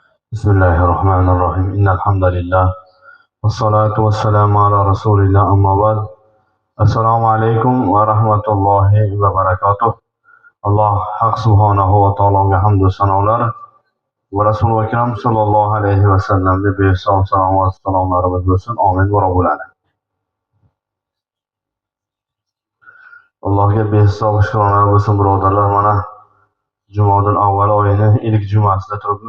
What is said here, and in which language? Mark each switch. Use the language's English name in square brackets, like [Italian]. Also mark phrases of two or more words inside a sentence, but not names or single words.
[Arabic] بسم الله الرحمن الرحيم إن الحمد لله والصلاة والسلام على رسول الله أما بعد السلام عليكم ورحمة الله وبركاته الله حق سبحانه وتعالى حمد [Uzbek] sanolar va Rasul akram sallallohu alayhi va sallamga behisob salovat salomlarimiz bo'lsin. [Arabic] آمين و رب العالمين. [Uzbek] Allohga behisob shukronalar bo'lsin birodarlar. Mana Jumadil avval oyini ilk jumasida turibmiz.